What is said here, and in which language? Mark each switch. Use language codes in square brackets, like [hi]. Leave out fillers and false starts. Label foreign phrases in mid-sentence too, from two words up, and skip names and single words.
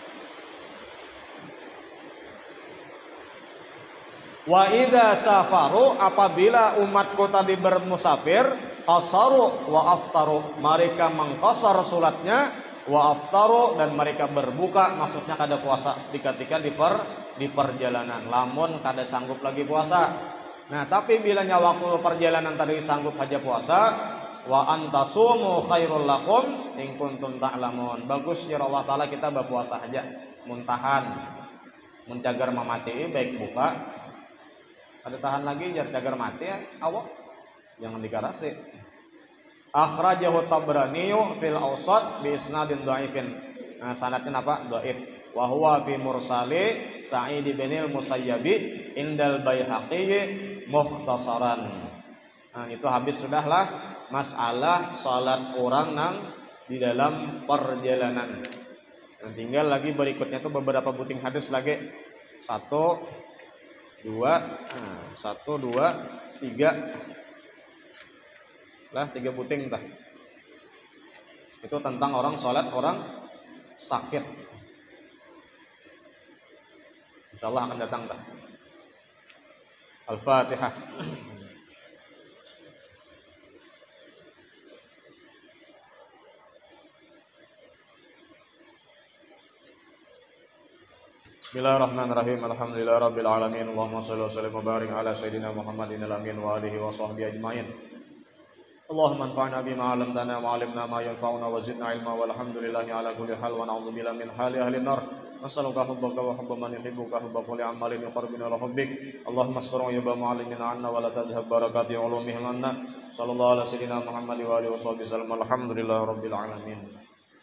[ar] وإذا سافروا, [bjn] apabila umatku tadi bermusafir, [ar] قصروا وأفطروا, [bjn] mereka mengqasar salatnya, [ar] وأفطروا, [bjn] dan mereka berbuka, maksudnya kada puasa ketika di perjalanan, lamun kada sanggup lagi puasa. Nah tapi bilanya waktu perjalanan tadi sanggup aja puasa, [ar] وأن تصوموا خير لكم إن كنتم تعلمون, [bjn] bagus ya Allah taala kita berpuasa aja, muntahan menjagar mamati baik buka. Ada tahan lagi jagar mati ya, awak jangan dikarasi. [ar] أخرجه الطبراني في الأوسط بإسناد ضعيف. [bjn] Nah, sanadnya apa? Dhaif. [ar] وهو في مرسل سعيد بن المسيب عند البيهقي مختصرا. [bjn] Nah, itu habis sudahlah masalah salat orang nang di dalam perjalanan. Nah, tinggal lagi berikutnya itu beberapa buting hadis lagi. 1 2 3 lah, 3 buting tah. Itu tentang orang sholat orang sakit. Insyaallah akan datang tah. Al-Fatihah. [ar] بسم الله الرحمن الرحيم. الحمد لله رب العالمين. اللهم صل وسلم وبارك على سيدنا محمد الأمين وآله وصحبه أجمعين. اللهم انفعنا بما علمتنا وعلمنا ما ينفعنا وزدنا علما والحمد لله على كل حال ونعوذ بالله من حال أهل النار. نسألك حبك وحب من يحبك وحب كل عمل يقربنا إلى حبك. اللهم استر عيوب معلمينا عنا ولا تذهب بركة علومهم عنا. صلى الله على سيدنا محمد وآله وصحبه وسلم. الحمد لله رب العالمين.